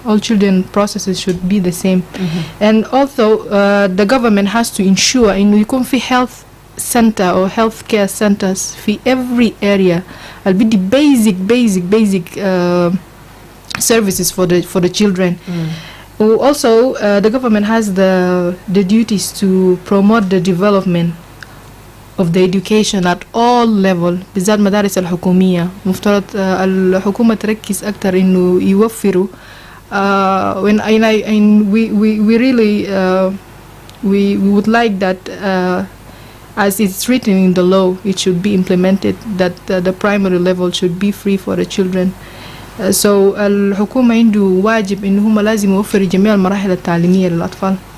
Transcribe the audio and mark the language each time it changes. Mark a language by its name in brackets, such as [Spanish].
[English] All children processes should be the same. And also the government has to ensure [Arabic] إنه يكون في [English] health center or health care centers في every area. I'll be the basic services for the children. Also, the government has the duties to promote the development of the education at all level. [Arabic] بالذات مدارس الحكومية مفترض الحكومة تركز أكتر إنه يوفروا. [English] We really we would like that as it's written in the law, it should be implemented that the primary level should be free for the children. [Arabic] So الحكومة عنده واجب إنه هم لازم يوفر جميع المراحل التعليمية للأطفال.